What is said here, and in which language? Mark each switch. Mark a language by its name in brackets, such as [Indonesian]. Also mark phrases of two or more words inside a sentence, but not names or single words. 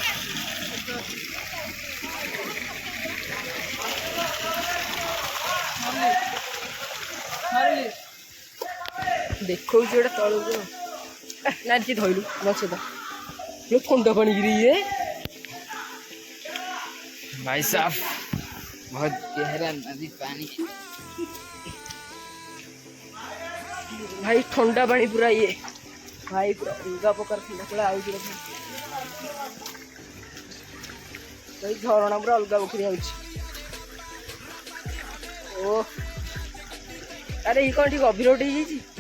[Odia] ଦେଖଉଛି ଗୋଟେ ତଳକୁ ନା ଟିକେ ଧରିଲୁ ମୋ ସହିତ ଥଣ୍ଡା ପାଣିକିରି ଇଏ [Hindi] भाई साहब बहुत गहरा नदी पानी [Odia] ଭାଇ ଥଣ୍ଡା ପାଣି ପୁରା ଇଏ ଭାଇ ପୁରା ଅଲଗା ପ୍ରକାର ଥଣ୍ଡା ପୁରା ଆଉଛି ଭାଇ ଝରଣା ପୁରା ଅଲଗା ପୋଖରୀ ଆଉଛି ଓ ଆରେ ଏଇ କ'ଣ ଟିକେ ଗଭୀର ଗୋଟେ ହେଇଯାଇଛି